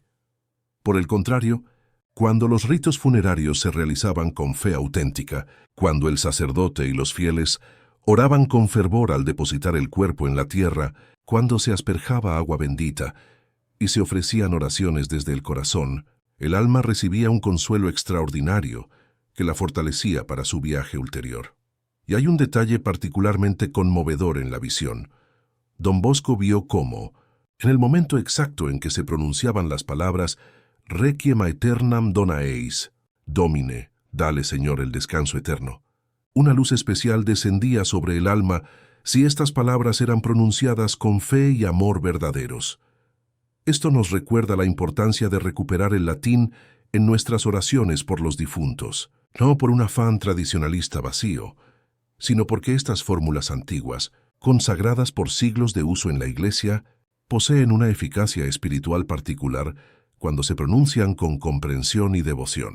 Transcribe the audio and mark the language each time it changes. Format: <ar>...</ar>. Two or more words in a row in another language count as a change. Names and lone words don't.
<es>Por el contrario, cuando los ritos funerarios se realizaban con fe auténtica, cuando el sacerdote y los fieles oraban con fervor al depositar el cuerpo en la tierra, cuando se asperjaba agua bendita y se ofrecían oraciones desde el corazón, el alma recibía un consuelo extraordinario que la fortalecía para su viaje ulterior. Y hay un detalle particularmente conmovedor en la visión. Don Bosco vio cómo, en el momento exacto en que se pronunciaban las palabras</es> <la>Requiem aeternam dona eis, Domine,</la> <es>dale Señor el descanso eterno, una luz especial descendía sobre el alma si estas palabras eran pronunciadas con fe y amor verdaderos. Esto nos recuerda la importancia de recuperar el latín en nuestras oraciones por los difuntos, no por un afán tradicionalista vacío, sino porque estas fórmulas antiguas, consagradas por siglos de uso en la Iglesia, poseen una eficacia espiritual particular cuando se pronuncian con comprensión y devoción.</es>